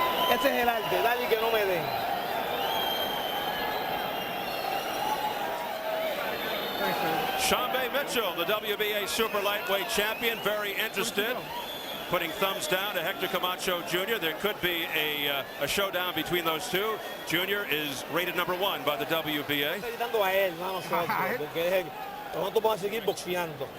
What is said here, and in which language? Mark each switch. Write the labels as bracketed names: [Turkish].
[Spanish] Ese es el arte, dale que no me den. [English] Shambe Mitchell, the WBA super lightweight champion, very interested, putting thumbs down to Hector Camacho Jr. There could be a showdown between those two. Junior is rated #1 by the WBA. [Spanish] Gritando a él, no a nosotros, porque nosotros vamos a seguir boxeando.